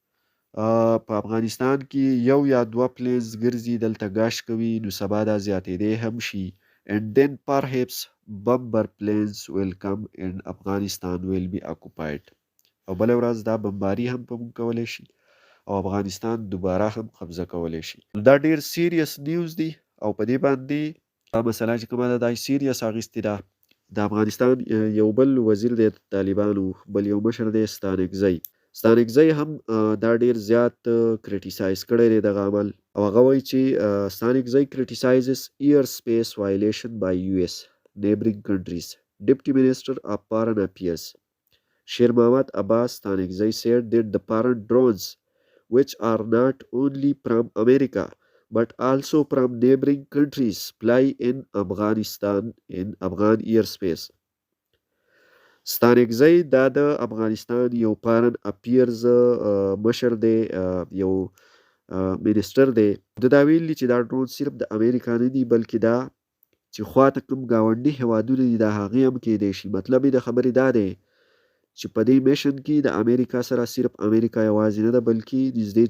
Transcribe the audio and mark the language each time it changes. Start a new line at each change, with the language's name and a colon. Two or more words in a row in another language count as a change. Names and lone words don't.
Pashto: په افغانستان کې یو یا دوه پلینز ګرځي دلته ګاش کوي نو سبا دا زیاتېدی هم شي
English: and then perhaps bomber planes will come and Afghanistan will be occupied
Pashto: او بل ورځ دا بمباري هم په موږ کولی شي او افغانستان دوباره هم قبضه کولی شي دا ډیر
English: serious news
Pashto: دی او په دې باندې دا مسله چې کومه ده دا سیریس اخیستې ده د افغانستان یو بل وزیر دی طالبانو بل یو مشر دی ستانکزی هم دا ډیر زیات کریټیسایز کړی دی دغه عمل او هغه وایي چې ستانکزی
English: criticizes airspace violation by US neighboring countries Deputy Minister of Foreign Affairs Sher Mohammad Abbas Stanekzai said that the foreign drones which are not only from America but also from neighboring countries fly in Afghanistan in Afghan airspace
Pashto: ستانکزی دا د افغانستان یو
English: foreign affairs
Pashto: مشر دی یو منیسټر دی دا ویلي چې دا ډرون صرف د امریکا نه دي بلکې دا چې خواته کوم ګاونډي هیوادونه دي دا هغې هم کیدی شي مطلب یې د خبرې دا دی چې په دې میشن کې د امریکا سره صرف امریکا یوازې نه ده بلکې نږدې